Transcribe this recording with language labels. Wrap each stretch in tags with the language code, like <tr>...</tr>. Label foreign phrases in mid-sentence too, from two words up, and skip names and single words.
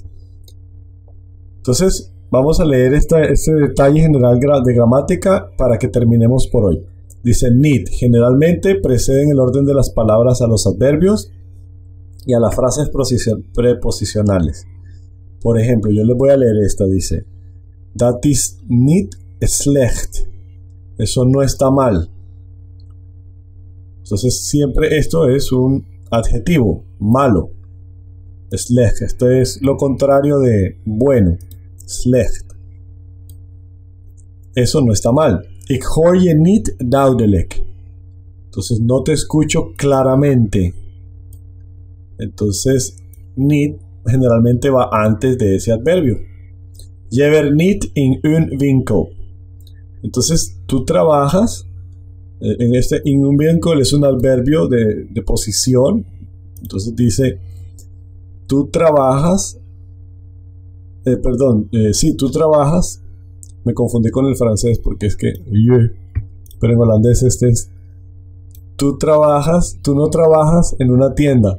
<es>Entonces vamos a leer este detalle general de gramática para que terminemos por hoy. Dice need generalmente preceden el orden de las palabras a los adverbios y a las frases preposicionales. Por ejemplo, yo les voy a leer esta. Dice</es> <nl>that is niet slecht.</nl> <es>Eso no está mal. Entonces siempre esto es un adjetivo malo. Slecht, esto es lo contrario de bueno. Slecht. Eso no está mal.</es> <nl>Ik hoor je niet duidelijk.</nl> <es>Entonces no te escucho claramente. Entonces niet generalmente va antes de ese adverbio.</es> <nl>Je werkt niet in een winkel.</nl> <es>Entonces tú trabajas en un winkel es un adverbio de posición. Entonces dice tú trabajas tú trabajas. Me confundí con el francés porque es que pero en holandés tú no trabajas en una tienda.</es>